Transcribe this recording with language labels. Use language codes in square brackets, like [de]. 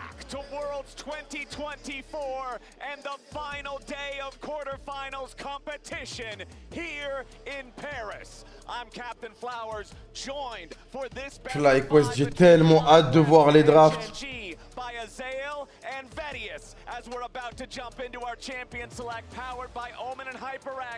[en] To Worlds 2024 and the final day of quarterfinals competition here in Paris. I'm Captain Flowers, joined for this [fr] FlyQuest, j'ai tellement hâte de voir les drafts. [en] Gen.g by Azael and Vedius as we're about to jump into our champion select powered by Omen and HyperX.